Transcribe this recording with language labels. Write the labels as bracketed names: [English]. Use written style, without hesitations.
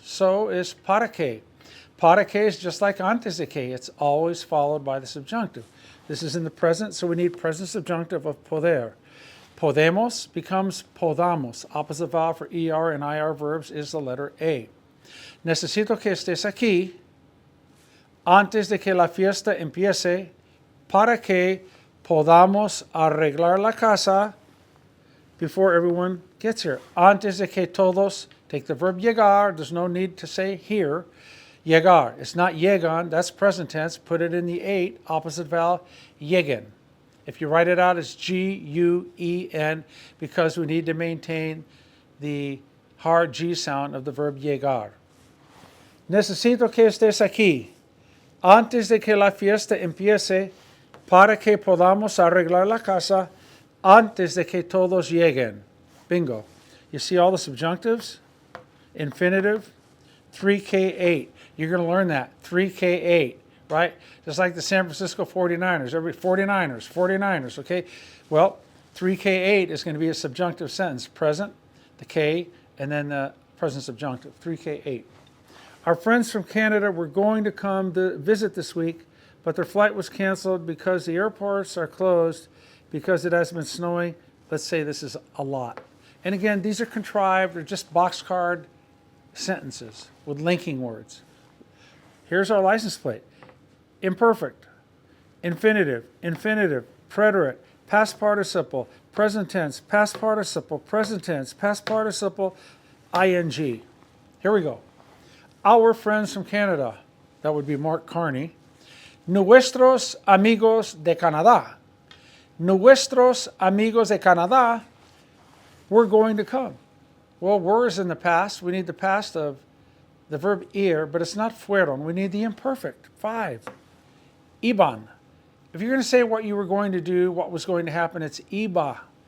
[English] So is para que. Para que is just like antes de que. It's always followed by the subjunctive. This is in the present, so we need present subjunctive of poder. Podemos becomes podamos. Opposite vowel for ER and IR verbs is the letter A. [Spanish] Necesito que estés aquí antes de que la fiesta empiece para que podamos arreglar la casa [English] before everyone gets here. [Spanish] Antes de que todos, [English] take the verb llegar. There's no need to say here. Llegar. It's not llegan. That's present tense. Put it in the 8. Opposite vowel, lleguen. If you write it out, it's G-U-E-N because we need to maintain the hard G sound of the verb llegar. [Spanish] Necesito que estés aquí antes de que la fiesta empiece para que podamos arreglar la casa antes de que todos lleguen. [English] Bingo. You see all the subjunctives? Infinitive. 3K8. You're going to learn that. 3K8, right? Just like the San Francisco 49ers. 49ers, okay? Well, 3K8 is going to be a subjunctive sentence. Present, the K, and then the present subjunctive. 3K8. Our friends from Canada were going to come to visit this week, but their flight was canceled because the airports are closed because it has been snowing. Let's say this is a lot. And again, these are contrived. They're just boxcard sentences with linking words. Here's our license plate. Imperfect, infinitive, preterite, past participle, present tense, past participle, present tense, past participle, ing. Here we go. Our friends from Canada, that would be Mark Carney, [Spanish] Nuestros amigos de Canadá. Nuestros amigos de Canadá [English] were going to come. Well, were is in the past. We need the past of the verb ir, but it's not fueron. We need the imperfect. 5. Iban. If you're going to say what you were going to do, what was going to happen, it's iba.